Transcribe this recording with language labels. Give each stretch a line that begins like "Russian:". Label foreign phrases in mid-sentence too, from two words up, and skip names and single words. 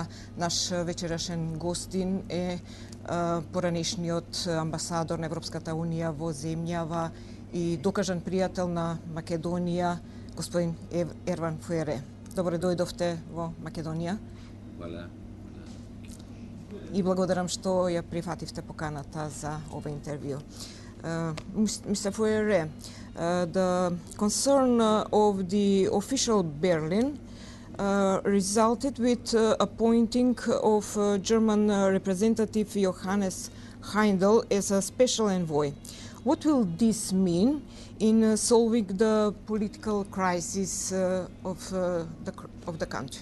Macedonian: Наш вечерашен гостин е поранешниот амбасадор на Европската Унија во земјава и докажан пријател на Македонија, господин Ерван Фуере. Добре дојдовте во Македонија. И благодарам што ја прифативте поканата за ова интервју.
English: Mr. Фуере, the concern of the official Berlin resulted with appointing of German representative Johannes Heindel as a special envoy. What will this mean in solving the political crisis of the country?